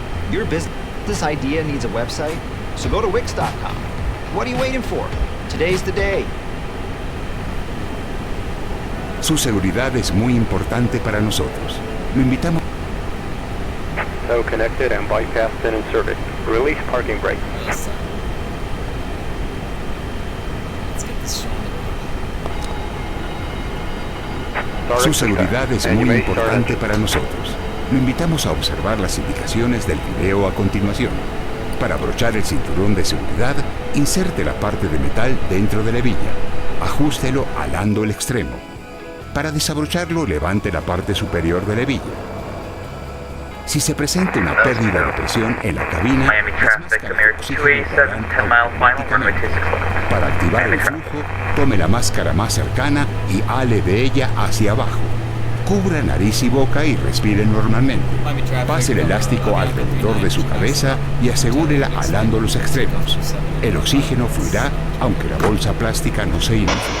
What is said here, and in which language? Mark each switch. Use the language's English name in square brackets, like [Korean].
[English] Your business idea needs a website? So go to Wix.com. What are you waiting for? Today's the day. [Spanish] Su seguridad es muy importante para nosotros. Lo invitamos. [English] So connected and bypassed and inserted. Release parking brake. let's get this show on the road. [Spanish] Su seguridad es muy importante para nosotros. Lo invitamos a observar las indicaciones del video a continuación. Para abrochar el cinturón de seguridad, inserte la parte de metal dentro de la hebilla. Ajústelo alando el extremo. Para desabrocharlo, levante la parte superior de la hebilla. Si se presenta una pérdida de presión en la cabina, [English] Miami traffic, American 287, 10 miles final, runway 26 o'clock. [Spanish] para activar el flujo, tome la máscara más cercana y ale de ella hacia abajo. Cubra nariz y boca y respire normalmente. Pase el elástico alrededor de su cabeza y asegúrela alando los extremos. El oxígeno fluirá aunque la bolsa plástica no se infle.